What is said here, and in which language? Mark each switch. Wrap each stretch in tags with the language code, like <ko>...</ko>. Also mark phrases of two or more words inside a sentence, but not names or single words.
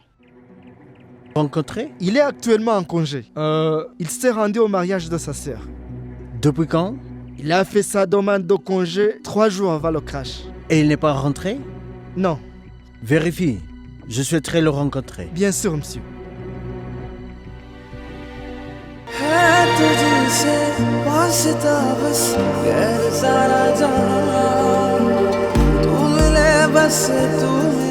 <fr>Rencontré? Il est actuellement en congé. Il s'est rendu au mariage de sa sœur. Depuis quand? Il a fait sa demande de congé 3 jours avant le crash. Et il n'est pas rentré? Non, Vérifie. Je souhaiterais le rencontrer. bien sûr, monsieur.</fr> <hi>है तुझसे वास्ता बस गैर सारा जहां तू मिले बस तू</hi>